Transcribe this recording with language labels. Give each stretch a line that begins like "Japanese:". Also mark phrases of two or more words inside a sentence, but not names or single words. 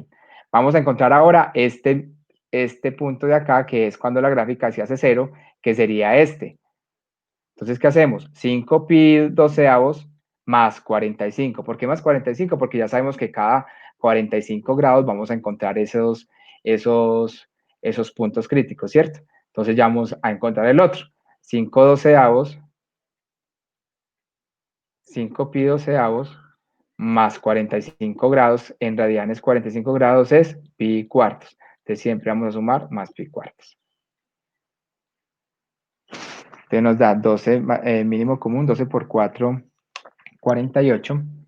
Spanish: Vamos a encontrar ahora este punto de acá, que es cuando la gráfica se hace 0, que sería este. Entonces, ¿qué hacemos? 5 pi doceavos más 45. ¿Por qué más 45? Porque ya sabemos que cada 45 grados vamos a encontrar esos puntos críticos, ¿cierto? Entonces ya vamos a encontrar el otro. 5 doceavos, 5 pi doceavos más 45 grados, en radianes 45 grados es pi cuartos. Entonces siempre vamos a sumar más pi cuartos. Entonces nos da 12, mínimo común, 12 por 4, 48.